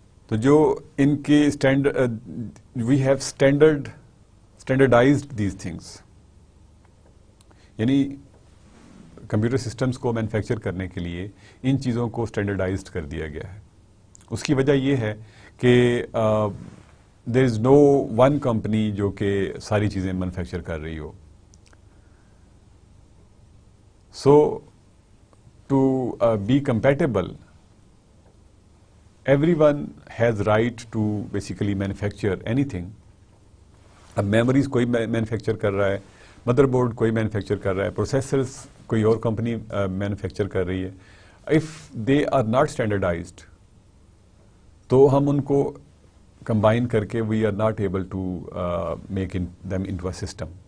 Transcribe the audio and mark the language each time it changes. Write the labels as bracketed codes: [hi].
[ur] تو جو ان کی [en] we have standardized these things, [ur] یعنی کمپیوٹر سسٹمز کو مینوفیکچر کرنے کے لیے ان چیزوں کو اسٹینڈرڈائزڈ کر دیا گیا ہے. اس کی وجہ یہ ہے کہ [en] there is no one company [ur] جو کہ ساری چیزیں مینوفیکچر کر رہی ہو. [en] So to be compatible everyone has right to basically manufacture anything. [ur] اب میموریز کوئی مینوفیکچر کر رہا ہے، مدر بورڈ کوئی مینوفیکچر کر رہا ہے، پروسیسرز کوئی اور کمپنی مینوفیکچر کر رہی ہے. [en] if they are not standardized [ur] تو ہم ان کو کمبائن کر کے [en] We are not able to make them into a system.